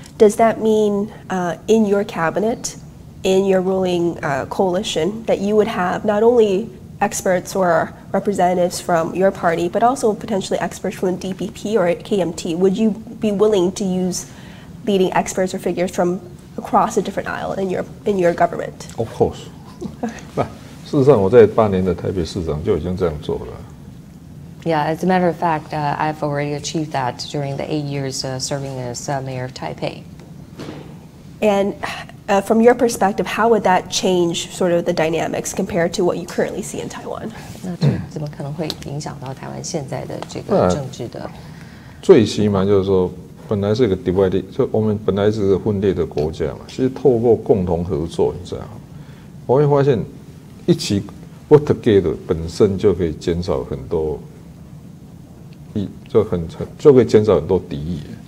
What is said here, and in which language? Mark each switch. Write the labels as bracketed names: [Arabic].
[English] Does that mean in your cabinet, in your ruling coalition, that you would have not only experts or representatives from your party, but also potentially experts from the DPP or KMT? Would you be willing to use leading experts or figures from across a different aisle in your government? Of course. [Chinese] 事实上，我在8年的台北市长就已经这样做了。 [English] Yeah, as a matter of fact, I've already achieved that during the 8 years serving as mayor of Taipei. And from your perspective, how would that change sort of the dynamics compared to what you currently see in Taiwan? [Chinese] 那这怎么可能会影响到台湾现在的这个政治的？最起码就是说，本来是一个 [English] divided， [Chinese] 就我们本来是个分裂的国家嘛，其实透过共同合作，你知道吗？我会发现。一起 [English] work together [Chinese] 本身就可以减少很多，就可以减少很多敌意。